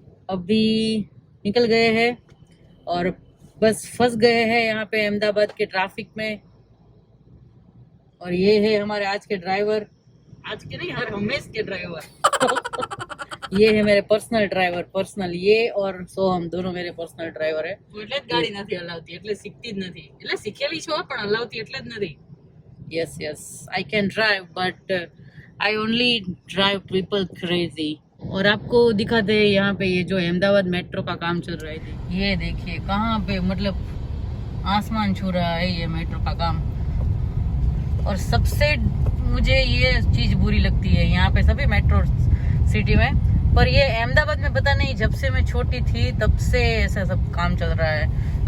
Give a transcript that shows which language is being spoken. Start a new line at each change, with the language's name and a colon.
Hindi: अभी निकल गए हैं और बस फंस गए हैं यहाँ पे अहमदाबाद के ट्रैफिक में। और ये है हमारे आज के ड्राइवर, आज के नहीं हर हमेश के ड्राइवर ये है मेरे पर्सनल ड्राइवर, ये और सोहम दोनों मेरे पर्सनल ड्राइवर है।
Gujarati: એટલે જ ગાડી નથી હલાવતી, એટલે શીખતી જ નથી, એટલે શીખેલી છો પણ હલાવતી એટલે જ નથી।
English: yes I can drive but I only drive people crazy।
Hindi: और आपको दिखाते हैं यहाँ पे ये जो अहमदाबाद मेट्रो का काम चल रहा है, ये देखिए कहाँ पे मतलब आसमान छू रहा है ये मेट्रो का काम। और सबसे मुझे ये चीज बुरी लगती है यहाँ पे सभी मेट्रो सिटी में, पर ये अहमदाबाद में पता नहीं जब से मैं छोटी थी तब से ऐसा सब काम चल रहा है।